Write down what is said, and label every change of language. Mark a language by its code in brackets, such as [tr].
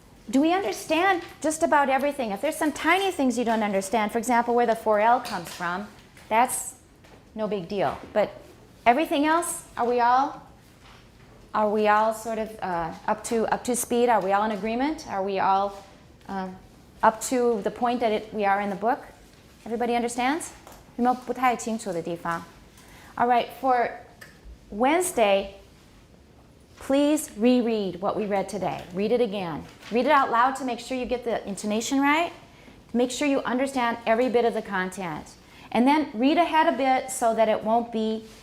[en] Do we understand just about everything? If there's some tiny things you don't understand, for example, where the 4L comes from, that's no big deal. But everything else, are we all sort of up to speed? Are we all in agreement? Are we all up to the point that we are in the book? Everybody understands? [zh] 有没有不太清楚的地方? [en] All right, for Wednesday, please reread what we read today. Read it again. Read it out loud to make sure you get the intonation right. Make sure you understand every bit of the content. And then read ahead a bit so that it won't be